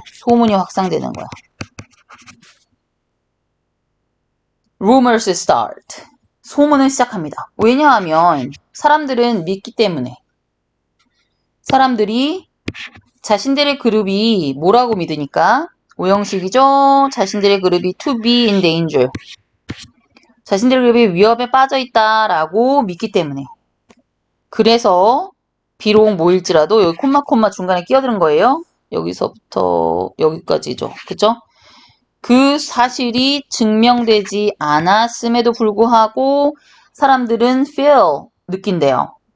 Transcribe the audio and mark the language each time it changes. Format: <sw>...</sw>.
<ko>소문이 확산되는 거야.</ko> <en>Rumors start.</en> <ko>소문은 시작합니다. 왜냐하면 사람들은 믿기 때문에. 사람들이 자신들의 그룹이 뭐라고 믿으니까? 오형식이죠. 자신들의 그룹이</ko> <en>to be in danger.</en> <ko>자신들의 그룹이 위협에 빠져 있다라고 믿기 때문에. 그래서 비록 뭐일지라도 여기 콤마 중간에 끼어드는 거예요. 여기서부터 여기까지죠. 그쵸? 그 사실이 증명되지 않았음에도 불구하고 사람들은 느낀대요.</ko>